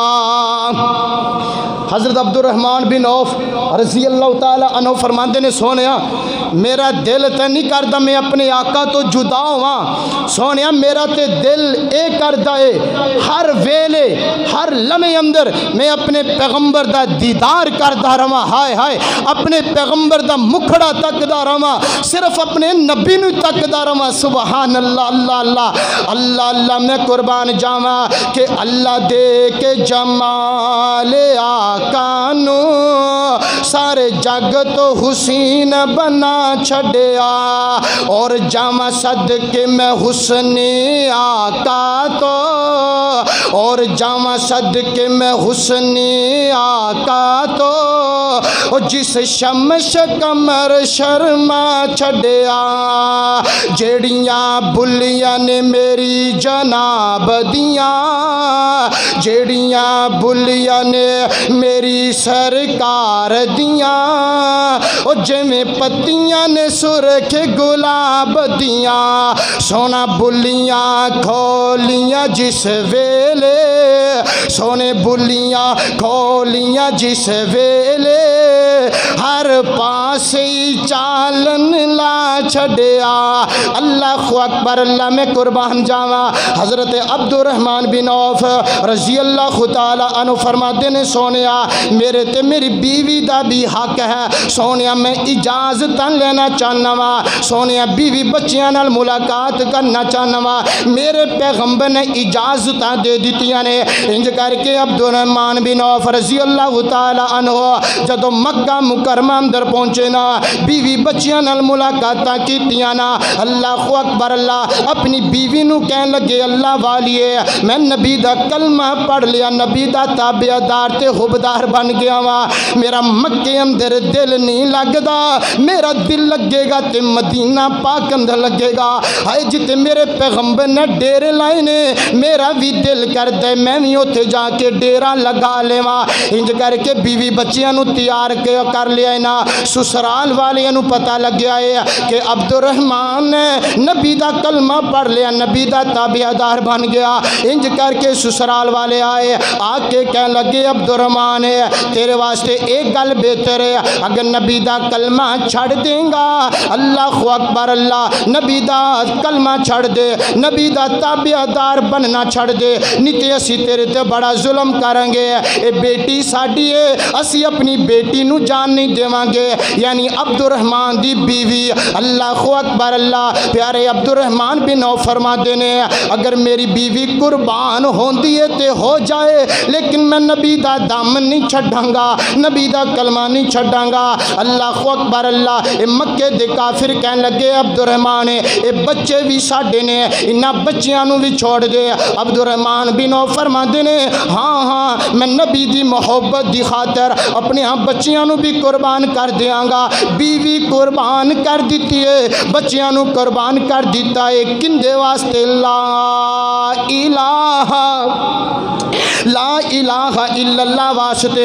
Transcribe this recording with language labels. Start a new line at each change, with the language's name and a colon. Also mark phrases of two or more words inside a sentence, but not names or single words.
Punjabi: حضرت عبد الرحمن بن عوف
Arabic: رضی اللہ تعالی عنہ
Punjabi: فرماندے نے سونیا میرا دل تے نہیں کردا میں اپنے آقا تو جدا ہواں، سونیا میرا تے دل اے کردا ہے ہر ویلے ہر لمحے اندر میں اپنے پیغمبر دا دیدار کردا رہواں، ہائے ہائے اپنے پیغمبر دا مکھڑا تکدا رہواں، صرف اپنے نبی نو تکدا رہواں،
Arabic: سبحان اللہ،
Punjabi: اللہ اللہ اللہ اللہ میں قربان جاواں کہ اللہ دے کے جمال آقا نو سارے جگ تو حسین بنا چھڑیا، اور جاواں صدقے میں حسن آقا تو، اور جاواں صدقے میں حسن آقا تو، جس شمش کمر شرما چھڑیا، جیڑیاں بلیاں نے میری جناب دیاں، جیڑیاں بلیاں نے میری سرکار دیاں، او جویں پتیاں نے سرخ گلاب دیاں، سونا بلیاں کھولیاں جس ویلے، سونے بلیاں کھولیاں جس ویلے، ہر پاسے چالن لا چھڑیا،
Arabic: اللہ اکبر،
Punjabi: اللہ میں قربان جاواں، حضرت عبد الرحمن بن عوف
Arabic: رضی اللہ تعالی عنہ
Punjabi: فرماتے نے سونیا میرے تے میری بیوی دا بھی حق ہے، سونیا میں اجازت لینا چاہنا وا، سونیا بیوی بچیاں نال ملاقات کرنا چاہنا وا، میرے پیغمبر نے اجازت دے دیتیاں نے، انج کر کے عبد الرحمن بن عوف
Arabic: رضی اللہ تعالی عنہ
Punjabi: جدو مکہ مکرمہ اندر پہنچے نا، بیوی بچیاں نال ملاقاتاں کیتیاں نا،
Arabic: اللہ اکبر،
Punjabi: اللہ اپنی بیوی نو کہن لگے اللہ والیے میں نبی دا کلمہ پڑھ لیا، نبی دا تابعدار تے حبدار بن گیا وا، میرا مکے اندر دل نہیں لگدا، میرا دل لگے گا تے مدینہ پاک اندر لگے گا، ہائے جتے میرے پیغمبر نے ڈیرے لائے نے میرا بھی دل کرتا ہے میں بھی اوتھے جا کے ڈیرا لگا لیواں، انج کر کے بیوی بچیاں نو تیار کر لیا نا، سسرال والیاں نو پتہ لگ گیا ہے کہ عبد الرحمن نے نبی دا کلمہ پڑھ لیا، نبی دا تابعدار بن گیا، انج کر کے سسرال والے آئے آ کے کہنے لگے عبد الرحمن تیرے واسطے ایک گل بہتر ہے، اگر نبی دا کلمہ چھڑ دیں گا،
Arabic: اللہ اکبر،
Punjabi: اللہ نبی دا کلمہ چھڑ دے، نبی دا تابعدار بننا چھڑ دے، نہیں تے اسی تیرے تے بڑا ظلم کریں گے، اے بیٹی ساڈی ہے، اسی اپنی بیٹی نو جان نہیں دیواں گے، یعنی عبد الرحمن دی بیوی۔
Arabic: اللہ اکبر
Punjabi: اللہ، پیارے عبد الرحمن بن عوف فرماتے نے اگر میری بیوی قربان ہوندی ہے تے ہو جائے، لیکن میں نبی دا دامن نہیں چھڈاں گا، نبی دا کلمہ نہیں چھڈاں گا۔
Arabic: اللہ اکبر
Punjabi: اللہ، اے مکے دے کافر کہن لگے عبد الرحمن اے بچے بھی ساڈے نے، انہاں بچیاں نو بھی چھوڑ دے۔ عبد الرحمن بن عوف فرماتے نے ہاں ہاں میں نبی دی محبت دی خاطر اپنے ہاں بچیاں نو بھی قربان کر دیاں گا۔ بیوی قربان کر دیتی ہے، بچیاں نو قربان کر دیتا ہے، کندے واسطے؟
Arabic: لا الہ الا اللہ واسطے۔